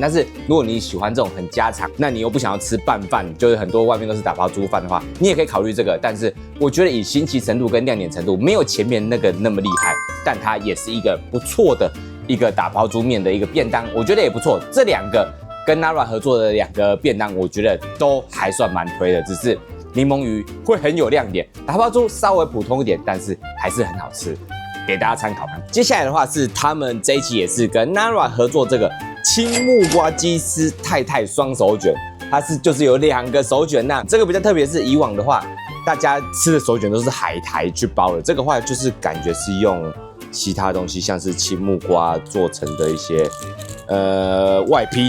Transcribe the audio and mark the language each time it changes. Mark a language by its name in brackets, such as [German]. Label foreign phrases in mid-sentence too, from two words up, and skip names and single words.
[Chinese] 但是如果你喜歡這種很家常，那你又不想要吃拌飯，就是很多外面都是打拋豬飯的話，你也可以考慮這個。但是我覺得以新奇程度跟亮點程度，沒有前面那個那麼厲害，但它也是一個不錯的一個打拋豬麵的一個便當，我覺得也不錯。這2個跟 Nara 合作的2個便當，我覺得都還算蠻推的，只是檸檬魚會很有亮點，打拋豬稍微普通一點，但是還是很好吃。給大家參考看。接下來的話是他們這一期也是跟 Nara 合作這個青木瓜雞絲太太雙手卷，它就是有2個手卷吶。這個比較特別是以往的話，大家吃的手卷都是海苔去包的，這個話就是感覺是用其他東西，像是青木瓜做成的一些外皮。